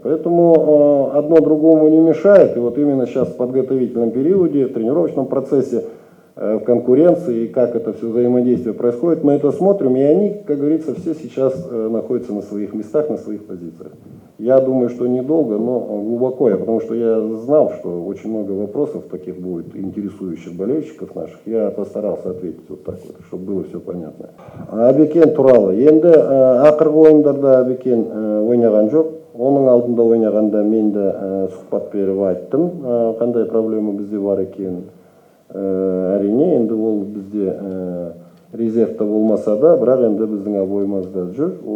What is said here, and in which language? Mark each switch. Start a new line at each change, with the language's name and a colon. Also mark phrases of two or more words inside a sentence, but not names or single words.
Russian: Поэтому одно другому не мешает. И вот именно сейчас в подготовительном периоде, в тренировочном процессе, в конкуренции, и как это все взаимодействие происходит, мы это смотрим, и они, как говорится, все сейчас находятся на своих местах, на своих позициях. Я думаю, что недолго, но глубоко, потому что я знал, что очень много вопросов таких будет, интересующих болельщиков наших. Я постарался ответить вот так вот, чтобы было все понятно.
Kazakh: Абекен туралы. Енді ақырғы ойындарда Абекен ойнаған жоқ. Оның алдында ойнағанда мен де сұхбат беріп айттым, қандай проблема бізде бар екенін. Әрине, енді ол бізде резервта болмаса да, бірақ енді біздің обойымызда жүр.